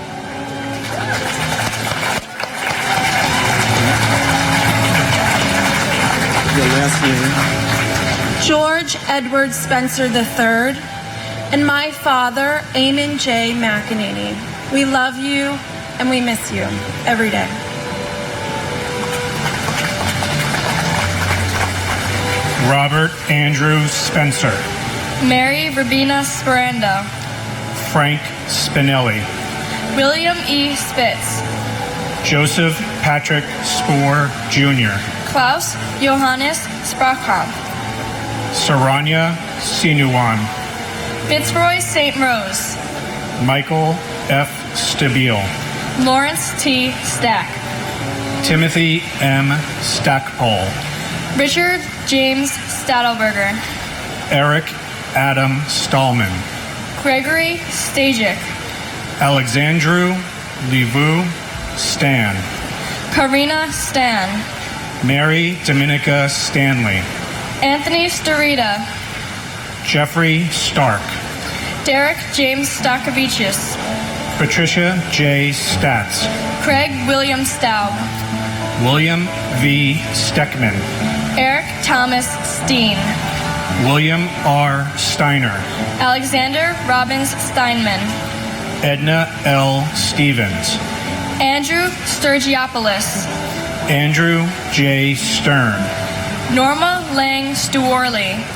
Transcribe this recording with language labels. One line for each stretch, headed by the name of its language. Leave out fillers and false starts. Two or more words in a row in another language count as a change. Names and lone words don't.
English: Your last name. George Edward Spencer III, and my father, Eamon J. McEnany. We love you and we miss you every day. Robert Andrew Spencer, Mary Rabina Sperando, Frank Spinelli, William E. Spitz, Joseph Patrick Spoor Jr., Klaus Johannes Sprachkamp, Saranya Sinuan, Fitzroy St. Rose, Michael F. Stabile, Lawrence T. Stack, Timothy M. Stackpole, Richard James Stadelberger, Eric Adam Stallman, Gregory Stajic, Alexandru Livu Stan, Karina Stan, Mary Dominica Stanley, Anthony Starita, Jeffrey Stark, Derek James Stakavicius, Patricia J. Statz, Craig William Staub, William V. Steckman, Eric Thomas Steen, William R. Steiner, Alexander Robbins Steinman, Edna L. Stevens, Andrew Sturgiopoulos, Andrew J. Stern, Norma Lang Stewarley,